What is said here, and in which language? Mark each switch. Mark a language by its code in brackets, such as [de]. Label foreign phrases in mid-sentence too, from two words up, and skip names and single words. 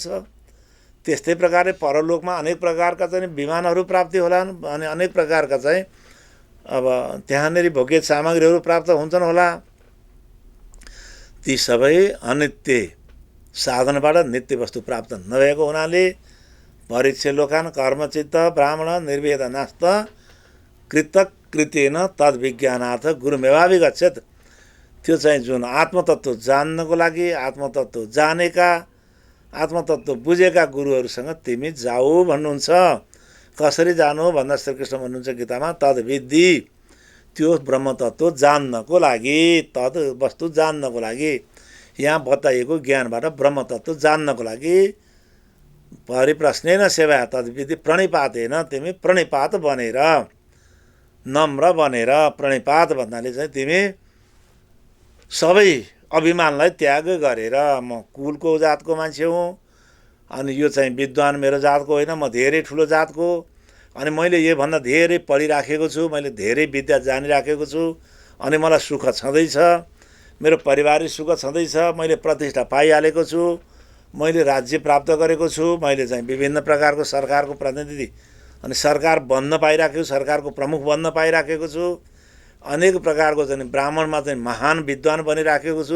[ne] त्यस्तै प्रकारले परलोकमा अनेक प्रकारका चाहिँ विमानहरू प्राप्ति होलान् अनि अनेक प्रकारका चाहिँ अब त्यहाँनिर भोग्य सामग्रीहरू प्राप्त हुन्छन् होला। ती सबै अनित्य साधनबाट नित्य वस्तु प्राप्त नभएको हुनाले [sa] परीक्ष्य लोकान कर्मचित्त ब्राह्मण निर्वेद नास्त कृतकृत्येन तद्विज्ञानार्थ गुरुमेवाभिगच्छेत्। [ne] त्यो चाहिँ जुन आत्मतत्त्व जान्नको लागि आत्मतत्त्व जानेका आत्मतत्त्व बुझेका गुरुहरूसँग तिमी जाऊ भन्नुहुन्छ। कसरी जानु भन्दा श्रीकृष्ण भन्नुहुन्छ गीतामा तद्विद्धि, त्यो ब्रह्मतत्त्व जान्नको लागि, तद वस्तु जान्नको लागि, यहाँ बताइएको ज्ञानबाट ब्रह्मतत्त्व जान्नको लागि [sa] परिप्रश्नेन सेवा तद्विधि प्रणिपातेन, [ne] तिमी प्रणिपात बनेर नम्र बनेर, प्रणिपात भन्नाले चाहिँ तिमी सबै अभिमानलाई त्याग गरेर, म कुलको जातको मान्छे हुँ अनि यो चाहिँ विद्वान मेरो जातको होइन, म धेरै ठुलो जातको, अनि मैले योभन्दा धेरै पढिराखेको छु, मैले धेरै विद्या जानिराखेको छु अनि मलाई सुख छँदैछ, मेरो परिवारिक सुख छँदैछ, मैले प्रतिष्ठा पाइहालेको छु, मैले राज्य प्राप्त गरेको छु, मैले चाहिँ विभिन्न प्रकारको सरकारको प्रतिनिधि अनि सरकार बन्न पाइराखेको छु, सरकारको प्रमुख बन्न पाइराखेको छु, अनेक प्रकारको चाहिँ ब्राह्मणमा चाहिँ महान विद्वान बनिराखेको छु।